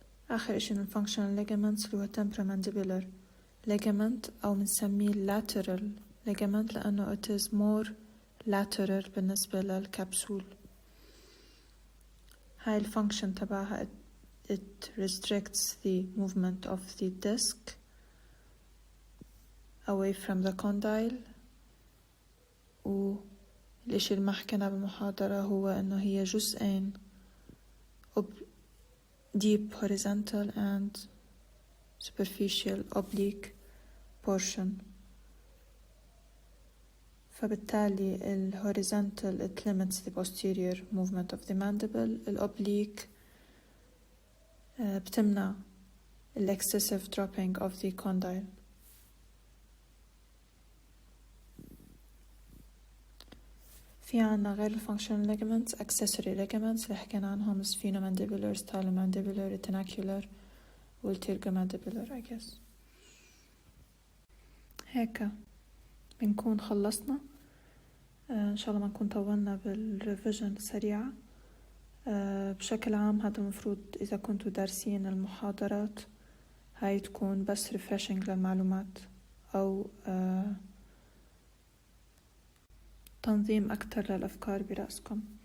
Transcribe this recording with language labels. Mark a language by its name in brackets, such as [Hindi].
[Arabic] آخر إشي من functional ligaments اللي هو temporomandibular ligament أو بنسميه lateral ligament لأنه [English] it is more lateral [Arabic] بالنسبة للكبسول. هاي الفانكشن تبعها [English] it restricts the movement of the disc away from the condyle. [Arabic] والإشي اللي ما حكينا بالمحاضرة هو إنه هي جزئين [English] deep horizontal and superficial oblique portion. [Arabic] فبالتالي [English] horizontal it limits the posterior movement of the mandible. Oblique [Arabic] بتمنع [English] excessive dropping of the condyle. [Arabic] في عنا غير functional ligaments accessory ligaments اللي حكينا عنهم sphenomandibular, stylomandibular, retinacular والtergomandibular [English] I guess. [Arabic] هيك بنكون خلصنا. إن شاء الله ما نكون طولنا بالريفيجن سريعة. بشكل عام هذا المفروض إذا كنتوا دارسين المحاضرات هاي تكون بس refreshing للمعلومات أو تنظيم أكتر للأفكار برأسكم.